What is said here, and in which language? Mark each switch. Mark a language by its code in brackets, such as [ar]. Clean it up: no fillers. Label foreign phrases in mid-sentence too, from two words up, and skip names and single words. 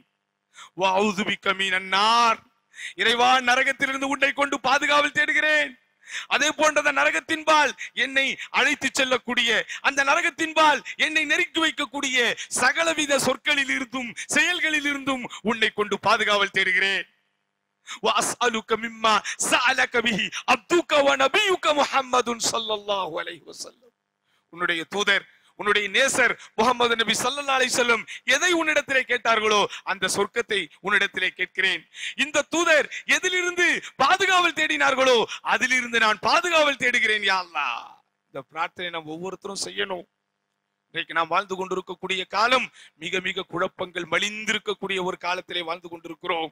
[ar] وأعوذ بك من النار. [ta] இறைவா, நரகத்திலிருந்து உன்னை கொண்டு பாதுகாவல் தேடுகிறேன். அதே போன்ற அந்த நரகத்தின்பால் என்னை அழைத்து செல்லக்கூடிய, அந்த நரகத்தின்பால் என்னை நெருக்கி வைக்கக்கூடிய சகலவித சொற்களில் இருந்தும் செயல்களில் இருந்தும் உன்னை கொண்டு பாதுகாவல் தேடுகிறேன். [ar] وأسألك مما سألك به عبدك ونبيك محمد صلى الله عليه وسلم. [ta] உன்னுடைய தூதர், உன்னுடைய நேசர் முஹம்மது நபி [ar] صلى الله عليه وسلم [ta] எதை உன்னிடத்திலே கேட்டார்களோ அந்த சொர்க்கத்தை உன்னிடத்திலே கேட்கிறேன். இந்த தூதர் எதிலிருந்து பாதுகாவல் தேடினார்களோ அதிலிருந்து நான் பாதுகாவல் தேடுகிறேன் [ar] يا الله. [ta] இந்த பிரார்த்தனை நாம் ஒவ்வொருத்தரும் செய்யணும். இன்றைக்கு நாம் வாழ்ந்து கொண்டிருக்கக்கூடிய காலம் மிக மிக குழப்பங்கள் மலிந்திருக்கக்கூடிய ஒரு காலத்திலே வாழ்ந்து கொண்டிருக்கிறோம்.